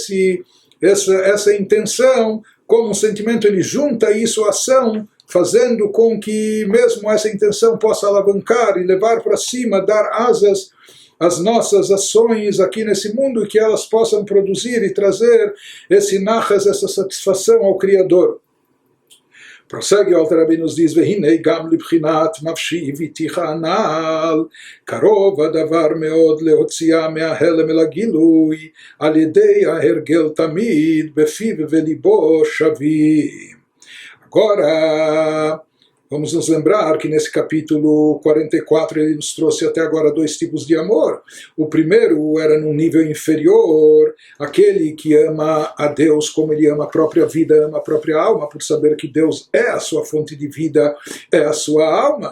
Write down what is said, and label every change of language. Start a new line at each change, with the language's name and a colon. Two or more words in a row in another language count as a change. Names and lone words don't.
Portuguese: essa intenção como um sentimento, ele junta isso à ação, fazendo com que mesmo essa intenção possa alavancar e levar para cima, dar asas às nossas ações aqui nesse mundo, e que elas possam produzir e trazer esse nachas, essa satisfação ao Criador. Prossegue o Alter Rebbe, nos diz,
Hebrew: והנה גם לבחינת נפשי ביתיך הנ"ל, קרוב הדבר מאוד להוציאה מההלם אל הגילוי, על ידי ההרגל תמיד בפיו וליבו שווים.
Portuguese: Agora, vamos nos lembrar que nesse capítulo 44 ele nos trouxe até agora dois tipos de amor. O primeiro era num nível inferior, aquele que ama a Deus como ele ama a própria vida, ama a própria alma, por saber que Deus é a sua fonte de vida, é a sua alma.